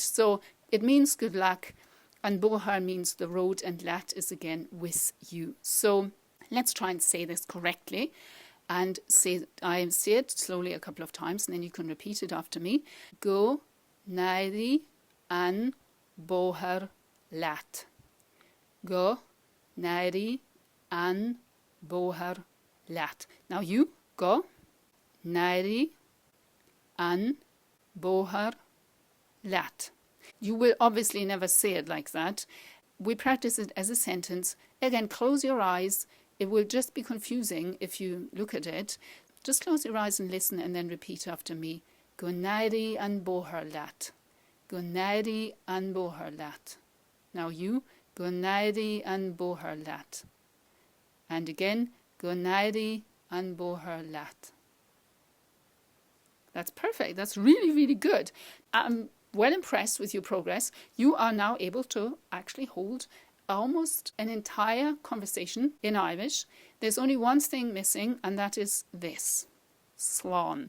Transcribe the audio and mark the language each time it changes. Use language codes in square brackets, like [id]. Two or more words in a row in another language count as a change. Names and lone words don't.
[en] So it means good luck, and bóthar means the road, and leat is again with you. So let's try and say this correctly, and I say it slowly a couple of times, and then you can repeat it after me. [ga] Go n-éiri an bóthar, leat. Go, n-éiri, an, bóthar, leat. [en] Now you, [ga] go, n-éiri, an, bóthar, leat. [en] You will obviously never say it like that. We practice it as a sentence. Again, close your eyes. It will just be confusing if you look at it. Just close your eyes and listen and then repeat after me. [ga] Go n-éiri an bóthar leat. Go n-éiri an bóthar leat. [en] Now you, [ga] go n-éiri an bóthar leat. [en] And again, [ga] go n-éiri an bóthar leat. [en] That's perfect. That's really, really good. I'm well impressed with your progress. You are now able to actually hold almost an entire conversation in Irish. There's only one thing missing, and that is this, slán.